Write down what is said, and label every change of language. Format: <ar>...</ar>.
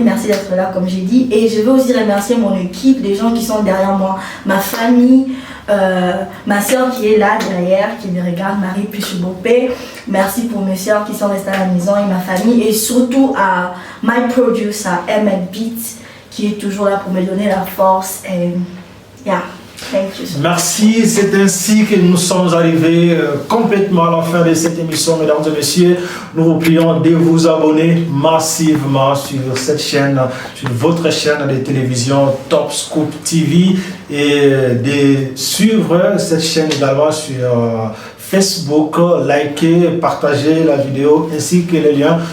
<fr>Merci d'être là comme j'ai dit et je veux aussi remercier mon équipe, les gens qui sont derrière moi, ma famille, ma soeur qui est là derrière, qui me regarde, Marie Pichubopé. Merci pour mes soeurs qui sont restées à la maison et ma famille. Et surtout à</fr> <en>my producer,</en> <fr>Emmett Beats, qui est toujours là pour me donner la force.</fr> <en>Et yeah, thank you so much.</en> <fr>Merci, c'est ainsi que nous sommes arrivés complètement à la fin de cette émission, mesdames et messieurs. Nous vous prions de vous abonner massivement sur cette chaîne, sur votre chaîne de télévision Top Scoop TV et de suivre cette chaîne également sur Facebook, liker, partager la vidéo ainsi que les liens.</fr>